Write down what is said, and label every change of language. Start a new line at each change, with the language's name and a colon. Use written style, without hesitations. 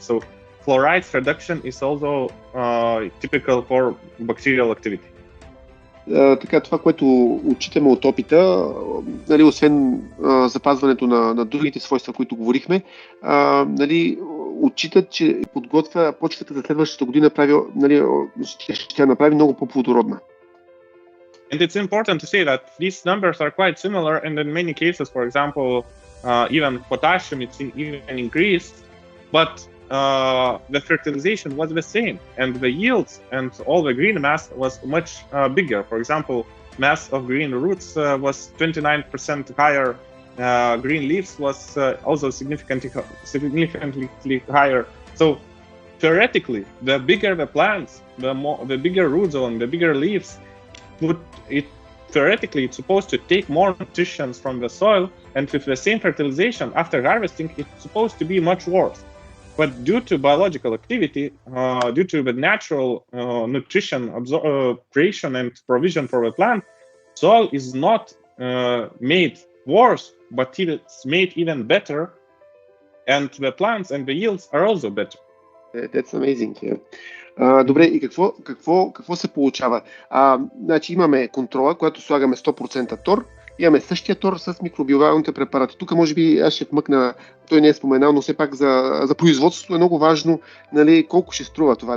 English: So chlorides reduction is also typical for bacterial activity.
Bulgarian: Така, това, което отчитаме от опита, нали, освен запазването на другите свойства, които говорихме, нали, отчитат, че подготвя почвата за следващата година, нали, ще я направи много по-плодородна.
English: And it's important to say that these numbers are quite similar, and in many cases, for example, even potassium it's even increased, but the fertilization was the same, and the yields and all the green mass was much bigger. For example, mass of green roots was 29% higher. Green leaves was also significantly higher. So theoretically, the bigger the plants, the bigger root zone, the bigger leaves, theoretically it's supposed to take more nutrition from the soil, and with the same fertilization after harvesting, it's supposed to be much worse. But due to biological activity, due to the natural nutrition creation and provision for the plant, soil is not made worse, but it's made even better, and the plants and the yields are also better. That's amazing. Yeah.
Bulgarian: Добре, и какво се получава? Значи имаме контрола, която слагаме 100% тор, имаме същия тор с микробиалните препарати. Тук може би аз ще вмъкна, той не е споменал, но все пак за производството е много важно, нали, колко ще струва това.